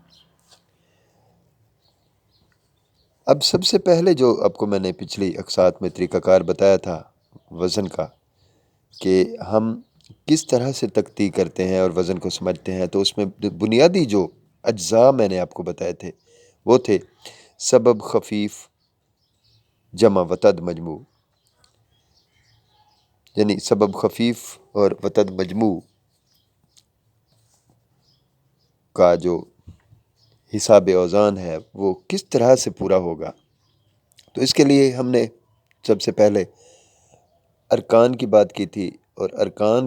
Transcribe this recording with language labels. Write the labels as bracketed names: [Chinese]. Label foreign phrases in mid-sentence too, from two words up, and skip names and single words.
[Urdu] اب سب سے پہلے جو آپ کو میں نے پچھلی اقساط میں طریقہ کار بتایا تھا وزن کا، کہ ہم کس طرح سے تخلیق کرتے ہیں اور وزن کو سمجھتے ہیں، تو اس میں بنیادی جو اجزاء میں نے آپ کو بتائے تھے وہ تھے سبب خفیف جمع وتد مجموع، یعنی سبب خفیف اور وتد مجموع کا جو حساب اوزان ہے وہ کس طرح سے پورا ہوگا۔ تو اس کے لیے ہم نے سب سے پہلے ارکان کی بات کی تھی، اور ارکان